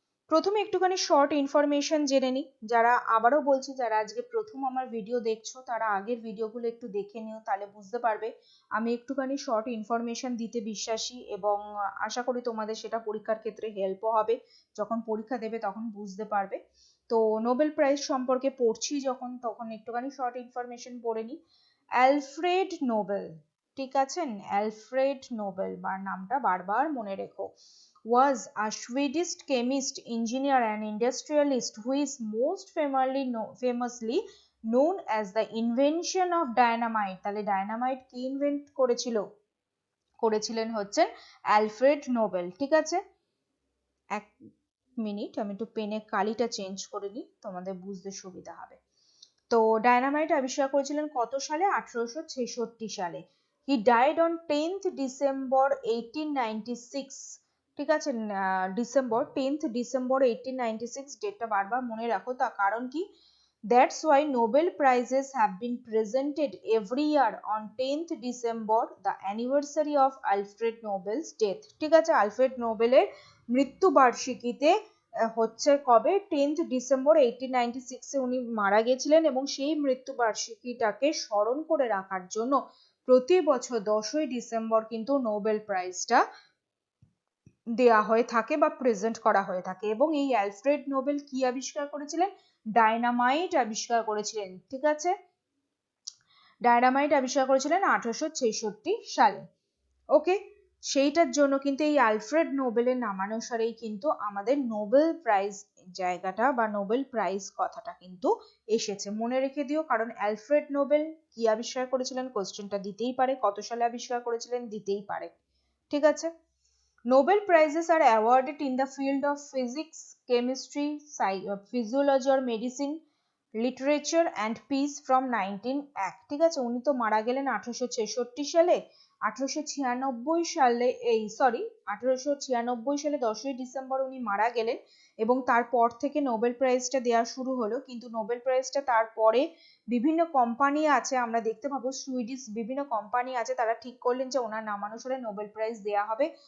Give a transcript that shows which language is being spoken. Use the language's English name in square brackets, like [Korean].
[Bangla] প্রথমে একটুখানি short information জেনে নিই। যারা, আবারও বলছি, যারা আজকে প্রথম আমার ভিডিও দেখছো তারা আগের ভিডিওগুলো একটু দেখে নিও, তাহলে বুঝতে পারবে আমি একটুখানি শর্ট ইনফরমেশন দিতে বিশ্বাসী, এবং আশা করি তোমাদের সেটা পরীক্ষার ক্ষেত্রে হেল্পও হবে, যখন পরীক্ষা দেবে তখন বুঝতে পারবে। তো নোবেল প্রাইজ সম্পর্কে পড়ছি যখন, তখন একটুখানি শর্ট ইনফরমেশন পড়ে নিই। অ্যালফ্রেড নোবেল, ঠিক আছেন, অ্যালফ্রেড নোবেল বা নামটা বারবার মনে রেখো, [English] was a Swedish chemist, engineer and industrialist who is most famously known as the invention of dynamite। [Bangla] তাহলে ডায়নামাইট কি ইনভেন্ট করেছিলেন হচ্ছেন অ্যালফ্রেড নোবেল। ঠিক আছে, এক মিনিট আমি একটু পেনের কালিটা চেঞ্জ করে নিই, তোমাদের বুঝতে সুবিধা হবে। তো ডায়নামাইট আবিষ্কার করেছিলেন কত সালে, 1866 সালে। [English] He died on 10th December 1896। [Bangla] ঠিক আছে,10th ডিসেম্বর 1896 ডেটটা বারবার মনে রাখো, তার কারণ কি, [English] that's why Nobel prizes have been presented every year on 10th December, the anniversary of Alfred Nobel's death। [Bangla] ঠিক আছে, আলফ্রেড নোবেলের মৃত্যুবার্ষিকীতে হচ্ছে কবে 10th ডিসেম্বর 1896 উনি মারা গেছিলেন, এবং সেই মৃত্যুবার্ষিকীটাকে স্মরণ করে রাখার জন্য প্রতি বছর 10ই ডিসেম্বর কিন্তু নোবেল প্রাইজটা দেয়া হয়ে থাকে বা প্রেজেন্ট করা হয়ে থাকে। এবং এই অ্যালফ্রেড নোবেল কি আবিষ্কার করেছিলেন? ডায়নামাইট আবিষ্কার করেছিলেন। ঠিক আছে, ডায়নামাইট আবিষ্কার করেছিলেন 1866 সালে। ওকে, সেইটার জন্য কিন্তু এই আলফ্রেড নোবেলের নামানুসারেই কিন্তু আমাদের নোবেল প্রাইজ জায়গাটা বা নোবেল প্রাইজ কথাটা কিন্তু এসেছে। মনে রেখে দিও, কারণ অ্যালফ্রেড নোবেল কি আবিষ্কার করেছিলেন কোশ্চেনটা দিতেই পারে, কত সালে আবিষ্কার করেছিলেন দিতেই পারে। ঠিক আছে, [English] Nobel prizes are awarded in the field of physics, chemistry, physiology or medicine, literature and peace from 1901। [Bangla] ঠিক আছে, উনি তো মারা গেলেন 1866 সালে। 1896 সালে 1896 সালে 10ই ডিসেম্বর উনি মারা গেলেন, এবং তারপর থেকে নোবেল প্রাইজটা দেওয়া শুরু হলো। কিন্তু নোবেল প্রাইজটা তারপরে বিভিন্ন কোম্পানি আছে, আমরা দেখতে পাবো সুইডিশ বিভিন্ন কোম্পানি আছে, তারা ঠিক করলেন যে ওনার নামানুসারে নোবেল প্রাইজ দেওয়া হবে।